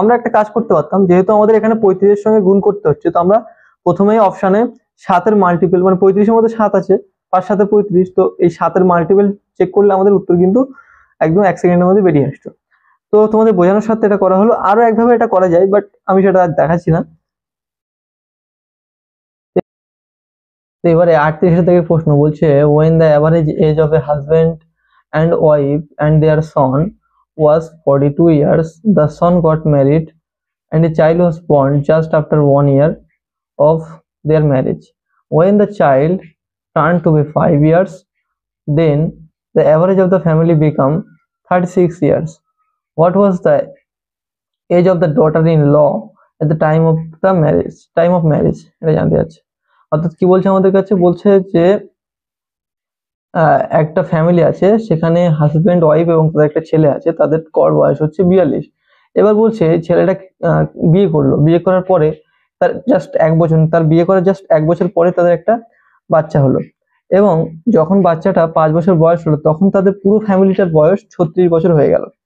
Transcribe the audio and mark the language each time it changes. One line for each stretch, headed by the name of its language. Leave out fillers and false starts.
Bangla: আমরা একটা কাজ করতে পারতাম, যেহেতু আমাদের এখানে 35 এর সঙ্গে গুণ করতে হচ্ছে, তো আমরা প্রথমেই অপশানে 7 এর মাল্টিপল, মানে 35 এর মধ্যে 7 আছে, 5 7 35, তো এই 7 এর মাল্টিপল চেক করলে আমাদের উত্তর কিন্তু একদম 1 সেকেন্ডের মধ্যে বেরিয়ে আসতো। তো তোমাদের বোঝানোর সাথে এটা করা হলো, আরো একভাবে এটা করা যায়, বাট আমি সেটা দেখাচ্ছি না। তো এবারে 38 থেকে প্রশ্ন বলছে,
English: when the average age of a husband and wife and their son was 42 years, the son got married and a child was born just after 1 year of their marriage. When the child turned to be 5 years, then the average of the family became 36 years. What was the age of the daughter-in-law at the time of marriage?
Bangla: এটা জানতে চাচ্ছে। অর্থাৎ কি বলছে আমাদের কাছে, বলছে যে একটা ফ্যামিলি আছে, সেখানে হাজবেন্ড ওয়াইফ এবং তাদের একটা ছেলে আছে, তাদের গড় বয়স হচ্ছে 42। এবার বলছে ছেলেটা বিয়ে করলো, বিয়ে করার পরে তার জাস্ট 1 বছর, তার বিয়ে করার জাস্ট 1 বছর পরে তাদের একটা বাচ্চা হলো, এবং যখন বাচ্চাটা 5 বছর বয়স হলো তখন তাদের পুরো ফ্যামিলিটার বয়স 36 বছর হয়ে গেল।